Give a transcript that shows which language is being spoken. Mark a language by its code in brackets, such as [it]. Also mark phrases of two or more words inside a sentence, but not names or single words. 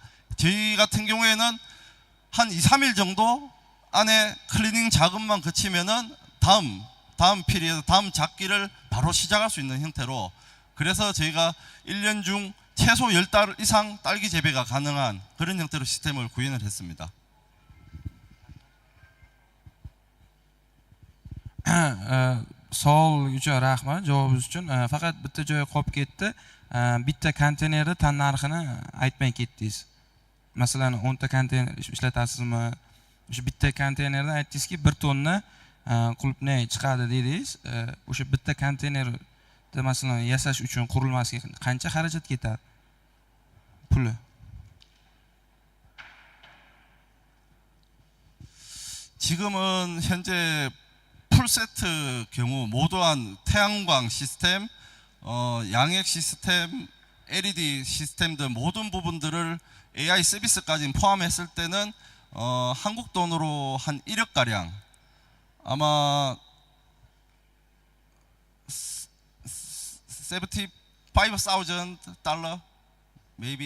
[ko] 저희 같은 경우에는 한 2, 3일 정도 안에 클리닝 작업만 거치면은 다음 피리에서 다음 작기를 바로 시작할 수 있는 형태로, 그래서 저희가 1년 중 최소 10달 이상 딸기 재배가 가능한 그런 형태로 시스템을 구현을 했습니다. [uz] Savol uchun rahmat, javobingiz uchun. Faqat bitta joyi qolib ketdi. Bitta konteynerda tan narxini aytmay ketdingiz. Masalan, 10 ta konteyner ishlatasizmi? O'sha bitta konteynerdan aytdingizki 1 tonna qulupnay chiqadi dedingiz. O'sha bitta konteynerda masalan yasash uchun qurilmasiga qancha xarajat ketadi? Puli. [ko] 지금은 현재 풀세트 경우 모두한 태양광 시스템, 양액 시스템, LED 시스템 등 모든 부분들을 AI 서비스까지 포함했을 때는 한국 돈으로 한 1억 가량, 아마 75,000 달러, maybe.